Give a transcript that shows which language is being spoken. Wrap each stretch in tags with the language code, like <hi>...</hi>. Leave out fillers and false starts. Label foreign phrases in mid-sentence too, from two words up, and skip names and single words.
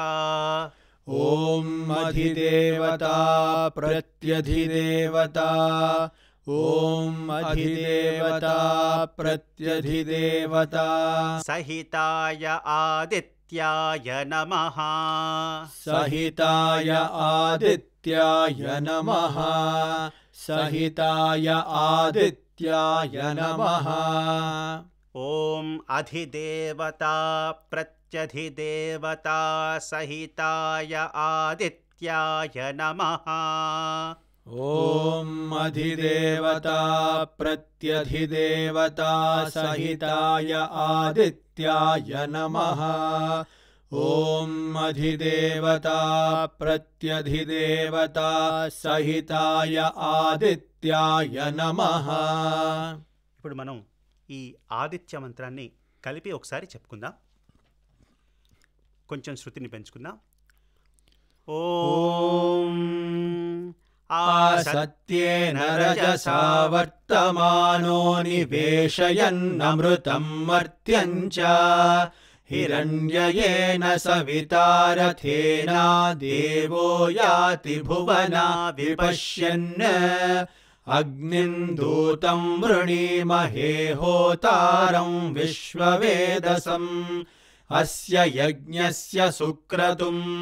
<sa>ॐ अधिदेवता प्रत्यधिदेवता ॐ अधिदेवता प्रत्यधिदेवता సహితాయ ఆదిత్యాయ నమః सहिताय आदित्याय नमः सहिताय आदित्याय नमः ఓం అధిదేవతా ప్రత్యధిదేవతా సహితాయ ఆదిత్యాయ నమః ॐ अधिदेवता प्रत्यधिदेवता सहिताय आदित्याय नमः ॐ अधिदेवता प्रत्यधिदेवता सहिताय आदित्याय नमः</sa> <te>ఇప్పుడు మనం ఈ ఆదిత్య మంత్రాన్ని కలిపి ఒకసారి చెప్పుకుందాం. కొంచెం శృతిని పెంచుకుందాం.</te> <sa>ఓం आसत्येन रजसा वर्तमानो निवेशयन्नमृतं मर्त्यं च हिरण्ययेन सविता रथेना देवो याति भुवना विपश्यन् अग्निं दूतं वृणीमहे होतारं विश्ववेदसम् अस्य यज्ञस्य सुक्रतुम्</sa>